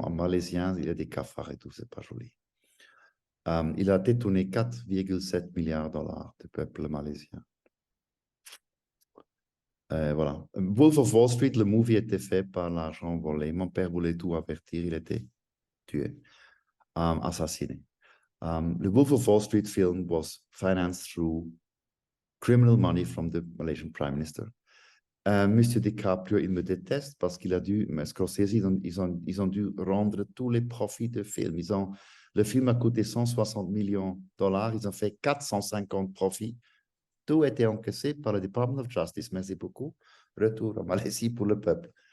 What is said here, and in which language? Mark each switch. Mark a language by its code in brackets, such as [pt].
[fr] En malaisien, il y a des cafards et tout, c'est pas joli. Il a détourné 4,7 milliards de dollars du peuple malaisien. Voilà. Wolf of Wall Street, le movie était fait par l'argent volé. Mon père voulait tout avertir, il était tué, assassiné. [en] The Wolf of Wall Street film was financed through criminal money from the Malaysian Prime Minister. [fr] Monsieur DiCaprio, il me déteste parce qu'il a dû, mais Scorsese, ils ont dû rendre tous les profits du film. Le film a coûté 160 millions de dollars, ils ont fait 450 profits. Tout était encaissé par le Department of Justice. Merci beaucoup. Retour en Malaisie pour le peuple.